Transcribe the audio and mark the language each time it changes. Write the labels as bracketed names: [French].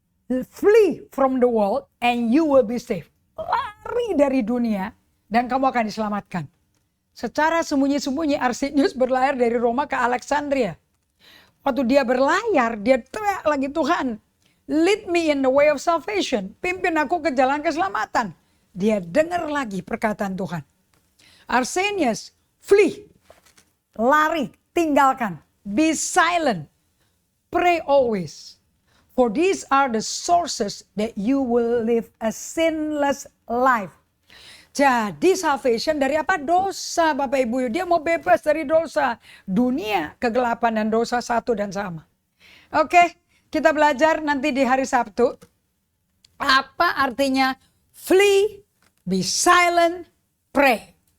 [English] Flee from the world and you will be safe. [Indonesian] Lari dari dunia dan kamu akan diselamatkan. Secara sembunyi-sembunyi Arsenius berlayar dari Roma ke Alexandria. Waktu dia berlayar, dia teriak lagi, Tuhan, [English] lead me in the way of salvation. [Indonesian] Pimpin aku ke jalan keselamatan. Dia dengar lagi perkataan Tuhan. Arsenius, [English] flee. [Indonesian] Lari, tinggalkan. [English] Be silent. Pray always. For these are the sources that you will live a sinless life. [Indonesian] Jadi salvation dari apa? Dosa Bapak Ibu. Dia mau bebas dari dosa. Dunia, kegelapan dan dosa satu dan sama. Oke, kita belajar nanti di hari Sabtu. Apa artinya [English] flee, be silent, pray.